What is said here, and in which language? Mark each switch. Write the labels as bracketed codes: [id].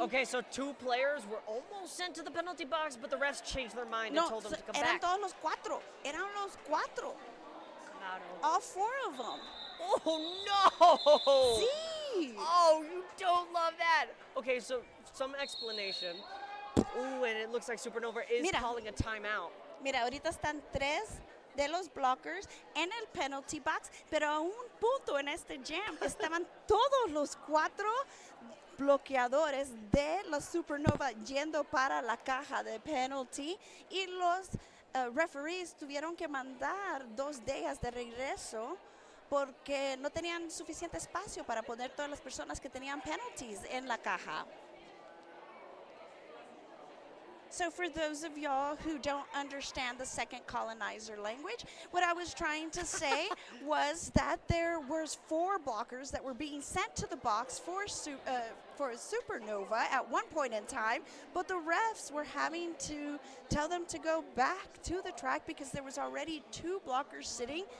[en] Okay, so 2 players were almost sent to the penalty box, but the refs changed their mind and told them to come [es] eran [en] back. [es] todos los cuatro. Eran los cuatro. Claro. [en] All 4 of them. Oh, no! [es] Sí. [en] Oh, you don't love that. Okay, so some explanation. Ooh, and it looks like Supernova is calling a timeout. [es] Mira, ahorita están 3 de los blockers en el penalty box, pero a un punto en este jam estaban todos los 4 bloqueadores de los Supernova yendo para la caja de penalty, y los referees tuvieron que mandar 2 de ellas de regreso porque no tenían suficiente espacio para poner todas las personas que tenían penalties en la caja. [en] So for those of y'all who don't understand the second colonizer language, what I was trying to say was that there was 4 blockers that were being sent to the box for a Supernova at one point in time, but the refs were having to tell them to go back to the track because there was already 2 blockers sitting.